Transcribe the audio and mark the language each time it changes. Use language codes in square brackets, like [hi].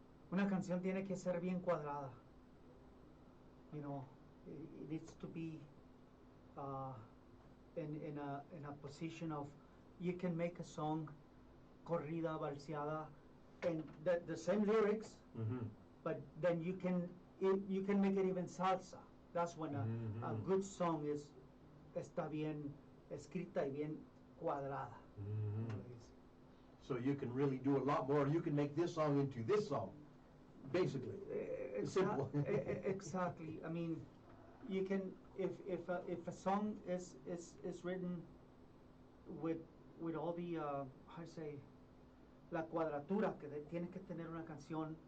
[es] Una canción tiene que ser bien cuadrada. [en] It needs to be in a position of you can make a song corrida, balseada, and the same lyrics, Mhm. but then you can make it even salsa. That's when a Mhm. good song [es] está bien escrita y bien cuadrada. Mhm. [en] So you can really do a lot more. You can make this song into this song, basically. Simple. Exactly. I mean, you can if a song is written with all the how to say [es] la cuadratura que tiene que tener una canción,